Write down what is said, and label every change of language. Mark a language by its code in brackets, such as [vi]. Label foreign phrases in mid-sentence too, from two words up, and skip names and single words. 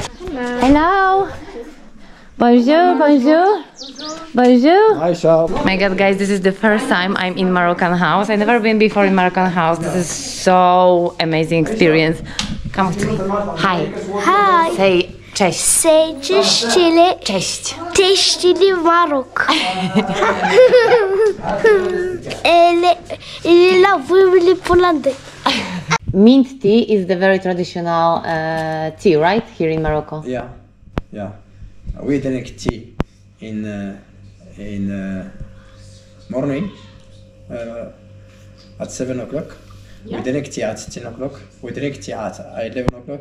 [en] Hello. [fr] Bonjour, bonjour. Bonjour. [en] Aisha. Oh my god, guys, this is the first time I'm in Moroccan house. I've never been before in Moroccan house. This is so amazing experience. Come to me. Hi. Hi. Say cześć. Say [pl] cześć, czyli Cześć. cześć, czyli [fr] Marok. Il a vu les Pollandais. [en] Mint tea is the very traditional tea, right? Here in Morocco. Yeah. We drink tea in morning at 7 o'clock. We drink tea at 10 o'clock. We drink tea at 11 o'clock.